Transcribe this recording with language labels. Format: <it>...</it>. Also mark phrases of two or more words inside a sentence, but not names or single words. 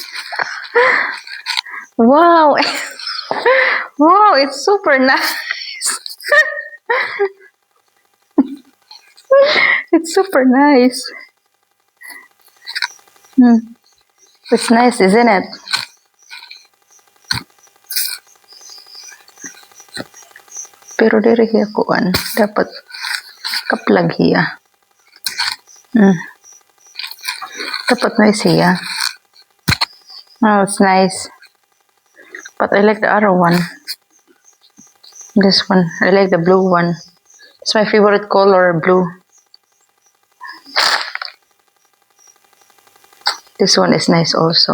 <en>Wow! Wow, it's super nice. It's super nice. It's nice, isn't it?</en> <war>Pero diri hiya kuan, dapat kaplag hiya. Dapat nice hiya.</war> <en>Oh, it's nice. But I like the other one. This one. I like the blue one. It's my favorite color, blue. This one is nice also.</en>